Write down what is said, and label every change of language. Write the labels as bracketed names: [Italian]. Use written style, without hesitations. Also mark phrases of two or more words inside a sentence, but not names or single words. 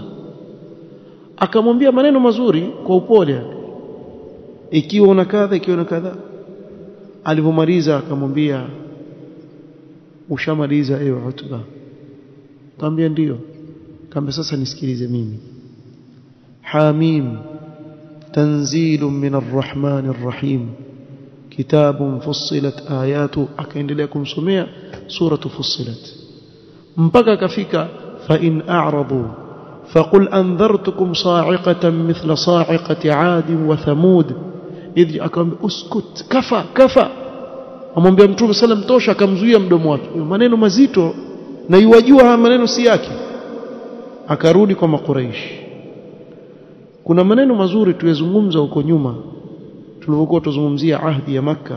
[Swahili] Akamwambia maneno mazuri kwa upole, ikiwa una kadha, ikiwa una kadha. Alipomaliza akamwambia, ushamaliza ewe Utba, Kaambia ndio. Kaambia sasa nisikilize mimi. [Arabic] حم تنزيل من الرحمن الرحيم كتاب فصلت آياته. [Swahili] Akaendelea kumsomea suratu Fussilat mpaka akafika [Arabic] فإن أعرضوا فقل أنذرتكم صاعقة مثل صاعقة عاد وثمود إذ. [Swahili] Akamwambia [Arabic] اسكت، كفى. [Swahili] Amwambia Mtume sallam tosha, akamzuia mdomo wake. Maneno mazito na yuwajua haya maneno si yake. Akarudi kwa Makuraish. Kuna maneno mazuri tulizungumza huko nyuma tulipokuwa tuzungumzia ahdi ya Makka.